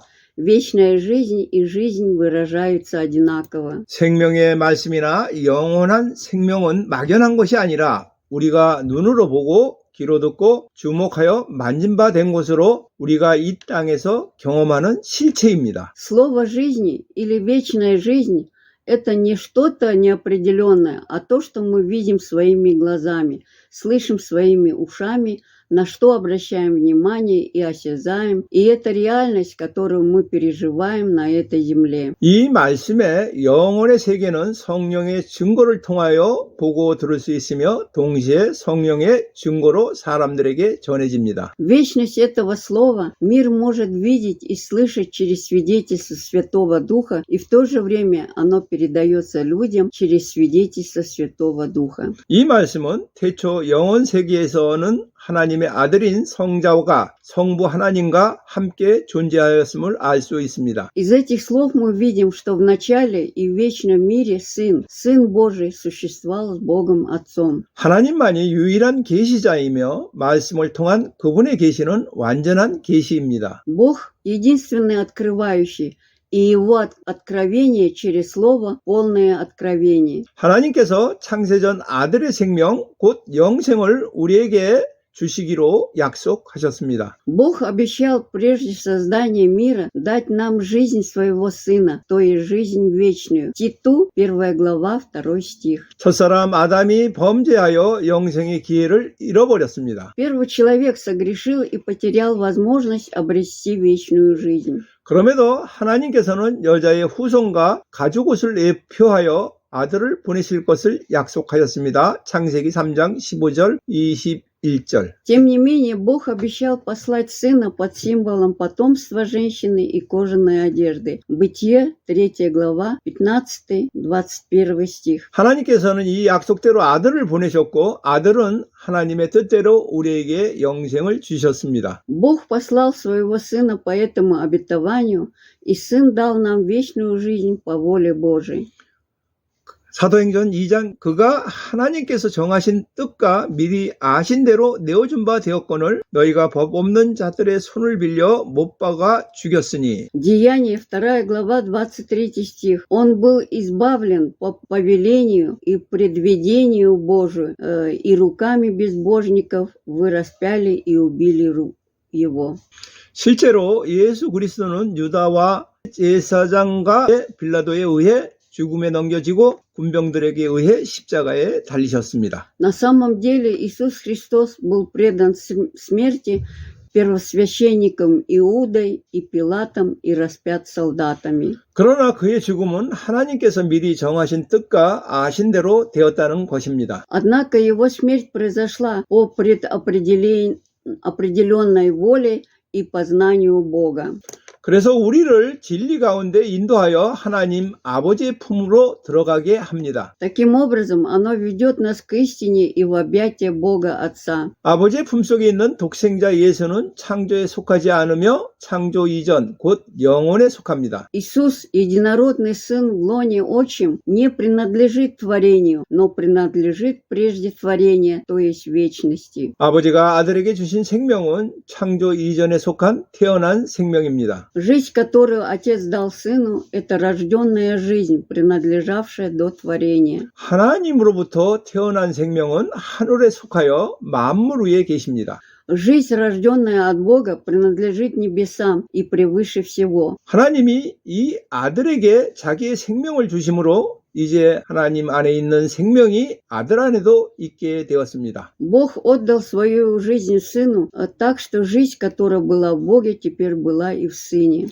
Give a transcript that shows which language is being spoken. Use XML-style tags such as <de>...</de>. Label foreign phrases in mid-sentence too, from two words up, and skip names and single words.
<ru>Вечная жизнь и жизнь выражаются одинаково.</ru> <ko>생명의 말씀이나 영원한 생명은 막연한 것이 아니라 우리가 눈으로 보고 귀로 듣고 주목하여 만진 바 된 것으로 우리가 이 땅에서 경험하는 실체입니다.</ko> <ru>Слово жизни или вечная жизнь – это не что-то неопределенное, а то, что мы видим своими глазами, слышим своими ушами, на что обращаем внимание и осязаем, и это реальность, которую мы переживаем на этой земле.</ru> <ko>이 말씀의 영혼의 세계는 성령의 증거를 통하여 보고 들을 수 있으며 동시에 성령의 증거로 사람들에게 전해집니다.</ko> <ru>Вечность этого слова мир может видеть и слышать через свидетельство Святого Духа, и в то же время оно передается людям через свидетельство Святого Духа.</ru> <ko>이 말씀은 태초 영혼 세계에서는 하나님의 아들인 성자가 성부 하나님과 함께 존재하였음을 알 수 있습니다.</ko> <ru>Из этих слов мы видим, что в начале и в вечном мире Сын Божий существовал с Богом Отцом.</ru> <ko>하나님만이 유일한 계시자이며 말씀을 통한 그분의 계시는 완전한 계시입니다.</ko> <ru>Бог единственный открывающий, и его откровение через Слово – полное откровение.</ru> <ko>하나님께서 창세전 아들의 생명, 곧 영생을 우리에게 주시기로 약속하셨습니다.</ko> <ru>Бог обещал прежде создания мира дать нам жизнь своего Сына, то есть жизнь вечную. Титу, 1 глава, 2 стих.</ru> <ko>첫사람 아담이 범죄하여 영생의 기회를 잃어버렸습니다.</ko> <ru>Первый человек согрешил и потерял возможность обрести вечную жизнь.</ru> <ko>그럼에도 하나님께서는 여자의 후손과 가죽옷을 예표하여 아들을 보내실 것을 약속하였습니다. 창세기 3장 15절 21절.</ko> <ru>Тем не менее, Бог обещал послать Сына под символом потомства женщины и кожаной одежды. Бытие, 3 глава, 15-21 стих.</ru> <ko>하나님께서는 이 약속대로 아들을 보내셨고 아들은 하나님의 뜻대로 우리에게 영생을 주셨습니다.</ko> <ru>Бог послал своего Сына по этому обетованию, и Сын дал нам вечную жизнь по воле Божией.</ru> <ko>사도행전 2장 그가 하나님께서 정하신 뜻과 미리 아신 대로 내어준 바 되었거늘 너희가 법 없는 자들의 손을 빌려 못 박아 죽였으니.</ko> <ru>Деяние, 2 глава, 23 стих. Он был избавлен по повелению и предвидению Божию, и руками безбожников вы распяли и убили его.</ru> <ko>실제로 예수 그리스도는 유다와 제사장과 빌라도에 의해 죽음에 넘겨지고 군병들에게 의해 십자가에 달리셨습니다.</ko> <ru>На самом деле Иисус Христос был предан смерти первосвященником Иудой и Пилатом и распят солдатами.</ru> <ko>그러나 그의 죽음은 하나님께서 미리 정하신 뜻과 아신 대로 되었다는 것입니다.</ko> <ru>Однако его смерть произошла по определенной воле и познанию Бога.</ru> <ko>그래서 우리를 진리 가운데 인도하여 하나님 아버지의 품으로 들어가게 합니다.</ko> <ru>Таким образом, оно ведет нас к истине и в объятия Бога Отца.</ru> <ko>아버지의 품속에 있는 독생자 예수는 창조에 속하지 않으며 창조 이전, 곧 영혼에 속합니다.</ko> <ru>Иисус, единородный Сын в лоне Отчим, не принадлежит творению, но принадлежит прежде творения, то есть вечности.</ru> <ko>아버지가 아들에게 주신 생명은 창조 이전에 속한 태어난 생명입니다.</ko> <ru>Жизнь, которую Отец дал Сыну, это рожденная жизнь, принадлежавшая до творения.</ru> <ko>하나님으로부터 태어난 생명은 하늘에 속하여 만물 위에 계십니다.</ko> <ru>Жизнь, рожденная от Бога, принадлежит небесам и превыше всего.</ru> <ko>하나님이 이 아들에게 자기의 생명을 주심으로 이제 하나님 안에 있는 생명이 아들 안에도 있게 되었습니다.</ko> <ru>Бог отдал свою жизнь Сыну, так что жизнь, которая была в Боге, теперь была и в Сыне.</ru>